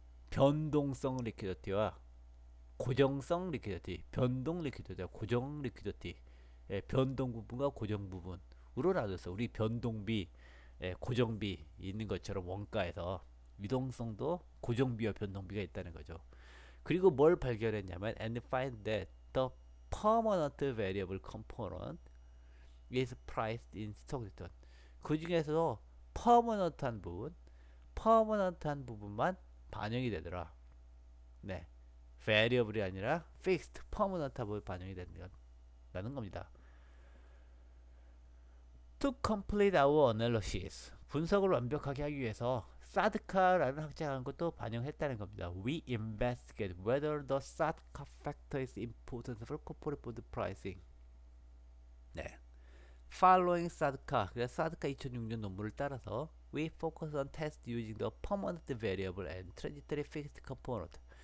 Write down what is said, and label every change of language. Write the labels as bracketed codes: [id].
[ko] 변동성 리퀴디티와 고정성 리퀴디티 변동 리퀴디티와 고정 리퀴디티 예, 변동 부분과 고정 부분으로 나눠서 우리 변동비 예, 고정비 있는 것처럼 원가에서 유동성도 고정비와 변동비가 있다는 거죠. 그리고 뭘 발견했냐면 [en] and find that the permanent variable component is priced in stock return. [ko] 그 중에서 퍼머넌트한 부분만 반영이 되더라. 네, variable이 아니라 fixed, 퍼머넌트한 부분이 반영이 된다는 겁니다. [en] To complete our analysis, [ko] 분석을 완벽하게 하기 위해서 사드카라는 학자한 것도 반영했다는 겁니다. [en] We investigate whether the 사드카 factor is important for corporate bond pricing. [ko] 네. [en] Following 사드카, [ko] 그래서 사드카 2006년 논문을 따라서 [en] we focus on test using the permanent variable and transitory fixed component.